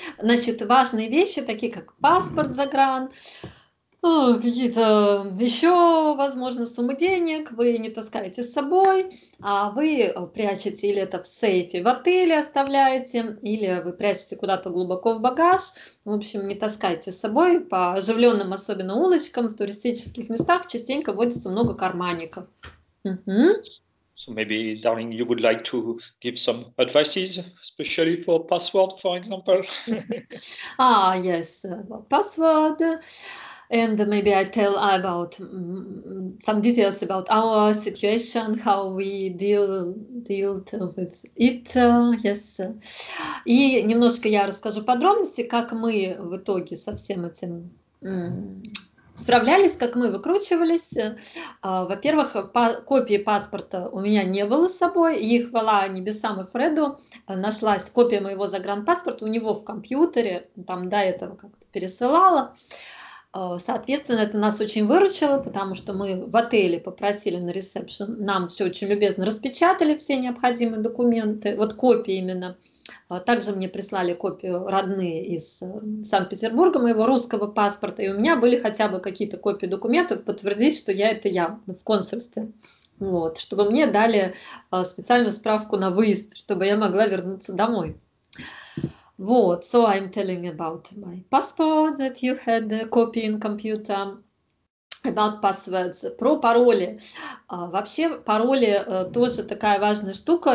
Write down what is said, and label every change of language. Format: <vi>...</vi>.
<ru>Значит, важные вещи, такие как паспорт загран, какие-то еще, возможно, суммы денег вы не таскаете с собой, а вы прячете или это в сейфе в отеле оставляете, или вы прячете куда-то глубоко в багаж. В общем, не таскайте с собой. По оживленным, особенно улочкам, в туристических местах частенько водится много карманников.</ru> <en>So maybe, darling, you would like to give some advices, especially for password, for example? Yes, password. And maybe I tell about some details about our situation, how we deal with it. Yes.</en> <ru>И немножко я расскажу подробности, как мы в итоге со всем этим справлялись, как мы выкручивались. Во-первых, копии паспорта у меня не было с собой, и хвала небесам и Фреду, нашлась копия моего загранпаспорта у него в компьютере, там до этого как-то пересылала. Соответственно, это нас очень выручило, потому что мы в отеле попросили на ресепшн, нам все очень любезно распечатали, все необходимые документы, вот копии именно. Также мне прислали копию родные из Санкт-Петербурга, моего русского паспорта, и у меня были хотя бы какие-то копии документов, подтвердить, что это я в консульстве. Вот, чтобы мне дали специальную справку на выезд, чтобы я могла вернуться домой.</ru> <en>Вот, so I'm telling about my passport that you had a copy in computer, about passwords,</en> <ru>про пароли. Вообще пароли тоже такая важная штука.</ru>